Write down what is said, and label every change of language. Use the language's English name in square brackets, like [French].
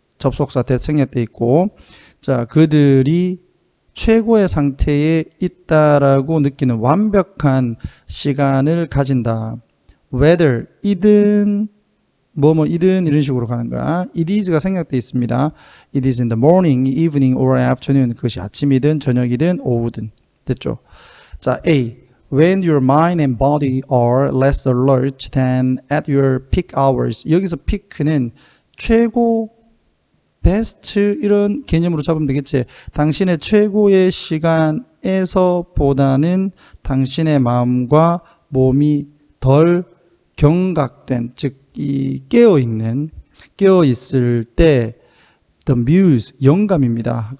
[Korean] 접속사 생략돼 있고, 자, 그들이 최고의 상태에 있다라고 느끼는 완벽한 시간을 가진다. [English] whether [Korean] 이든 뭐이든 이런 식으로 가는 거야. [English] it is [Korean] 가 생략돼 있습니다. [English] it is in the morning, evening or afternoon. [Korean] 그것이 아침이든 저녁이든 오후든. 됐죠? 자, A. [English] When your mind and body are less alert than at your peak hours. [Korean] 여기서 peak는 최고, best 이런 개념으로 잡으면 되겠지. 당신의 최고의 시간에서 보다는 당신의 마음과 몸이 덜 경각된, 즉 이 깨어있을 때 [English] the muse, [Korean] 영감입니다.